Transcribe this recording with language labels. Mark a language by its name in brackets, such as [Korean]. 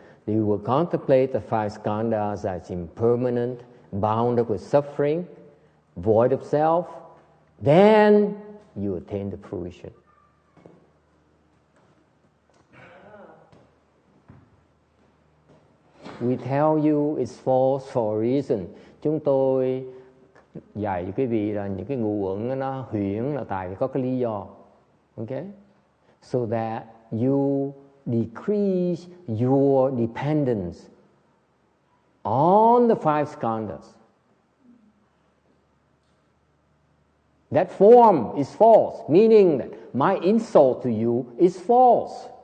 [English] You will contemplate the five skandhas as impermanent, bound up with suffering, void of self. Then you attain the fruition. We tell you it's false for a reason. [Vietnamese] Chúng tôi dạy cho quý vị là những cái ngũ uẩn nó huyễn là tại vì có cái lý do. [English] Okay? So that you decrease your dependence on the five skandhas. That form is false, meaning that my insult to you is false.